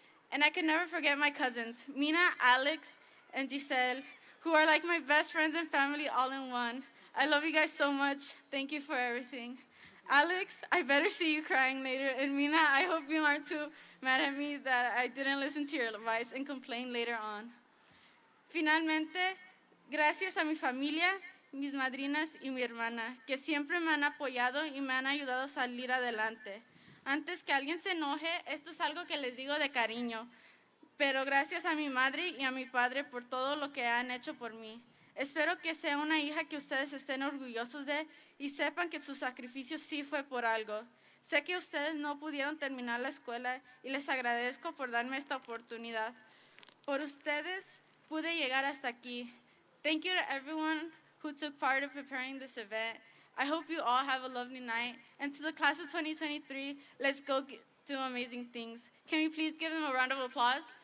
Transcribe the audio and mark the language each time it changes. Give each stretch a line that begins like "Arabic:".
English: And I can never forget my cousins, Mina, Alex, and Giselle, who are like my best friends and family all in one. I love you guys so much. Thank you for everything. Alex, I better see you crying later. And Mina, I hope you aren't too mad at me that I didn't listen to your advice and complain later on.
Spanish: Finalmente, gracias a mi familia, mis madrinas y mi hermana, que siempre me han apoyado y me han ayudado a salir adelante. Antes que alguien se enoje, esto es algo que les digo de cariño, pero gracias a mi madre y a mi padre por todo lo que han hecho por mí. Espero que sea una hija que ustedes estén orgullosos de y sepan que su sacrificio sí fue por algo. Sé que ustedes no pudieron terminar la escuela y les agradezco por darme esta oportunidad. Por ustedes pude llegar hasta aquí.
English: Thank you to everyone who took part in preparing this event. I hope you all have a lovely night. And to the class of 2023, let's go do amazing things. Can we please give them a round of applause?